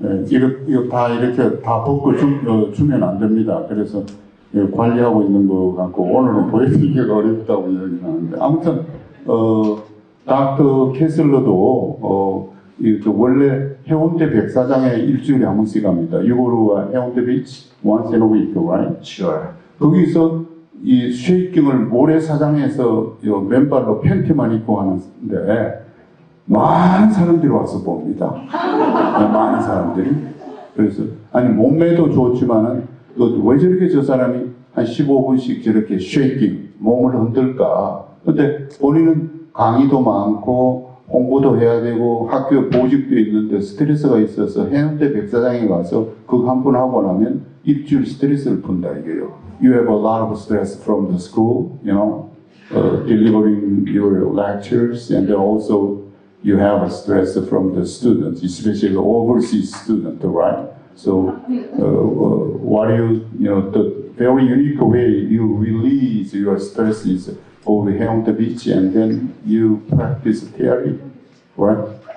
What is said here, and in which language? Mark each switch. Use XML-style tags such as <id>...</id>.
<ko>이거 다 이렇게 다 벗고 주면 안 됩니다. 그래서 관리하고 있는 거 같고 오늘은 보여드리기가 어렵다고 이야기 하는데 아무튼 닥터 캐슬러도 원래 해운대 백사장에 일주일에 한 번씩 갑니다.</ko> <en>You go to 해운대 beach once in a week, right? Sure.</en> <ko>거기서 이 쉐이킹을 모래사장에서 맨발로 팬티만 입고 하는데 많은 사람들이 와서 봅니다. 많은 사람들이. 그래서 아니 몸매도 좋지만은 왜 저렇게 저 사람이 한 15분씩 저렇게 쉐이킹 몸을 흔들까? 근데 본인은 강의도 많고 홍보도 해야 되고 학교 보직도 있는데 스트레스가 있어서 해운대 백사장에 가서 그거 한 번 하고 나면 일주일 스트레스를 푼다 이거예요.</ko> <en>You have a lot of stress from the school, you know, delivering your lectures, and then also you have a stress from the students, especially the overseas student, right? So, what you know, the very unique way you release your stress is over here on the beach, and then you practice theory, right?</en>